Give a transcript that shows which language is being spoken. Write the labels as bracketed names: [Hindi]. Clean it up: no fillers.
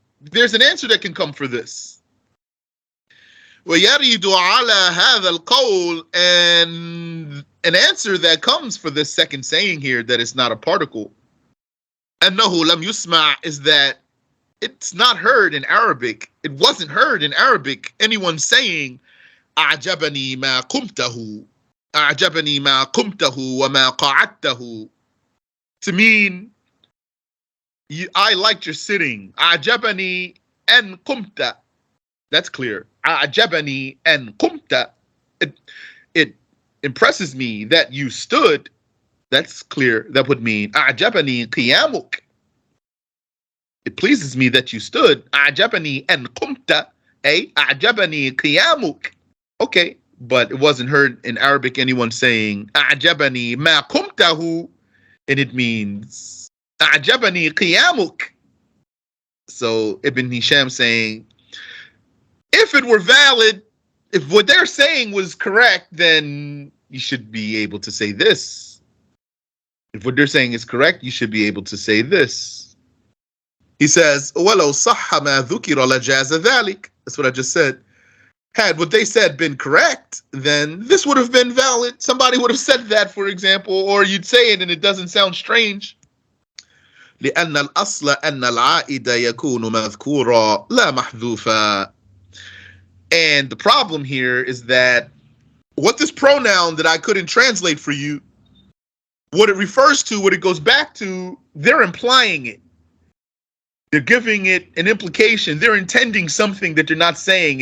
[English] There's an answer that can come for this. [Arabic] وَيَرِدُ عَلَى هَذَا الْقَوْلِ, [English] and an answer that comes for this second saying here, that it's not a particle, [Arabic] أَنَّهُ لَمْ يُسْمَعْ, [English] is that it's not heard in Arabic. It wasn't heard in Arabic. Anyone saying, [Arabic] أَعْجَبَنِي مَا قُمْتَهُ أَعْجَبَنِي مَا قُمْتَهُ وَمَا قَعَدْتَهُ, [English] to mean, I liked your sitting. [Arabic] أَعْجَبَنِي أَن قُمْتَ, [English] that's clear. [Arabic] أَعْجَبَنِي أَن قُمْتَ, [English] it impresses me that you stood. That's clear. That would mean [Arabic] أَعْجَبَنِي قِيَامُكَ, [English] it pleases me that you stood. [Arabic] أَعْجَبَنِي أَن قُمْتَ أي أَعْجَبَنِي قِيَامُكَ. [English] Okay, but it wasn't heard in Arabic anyone saying [Arabic] أَعْجَبَنِي مَا قُمْتَهُ, [English] and it means [Arabic] أَعْجَبَنِي قِيَامُكَ. [English] So Ibn Hisham saying, if it were valid, if what they're saying was correct, then you should be able to say this. If what they're saying is correct, you should be able to say this. He says, [Arabic] وَلَوْ صَحَّ مَا ذُكِرَ لَجَازَ ذَلِكَ. [English] That's what I just said. Had what they said been correct, then this would have been valid. Somebody would have said that, for example, or you'd say it and it doesn't sound strange. [Arabic] لأن الأصل أن العائد يكون مذكورا لا محذوفا. [English] And the problem here is that what this pronoun that I couldn't translate for you, what it refers to, what it goes back to, they're implying it. They're giving it an implication. They're intending something that they're not saying.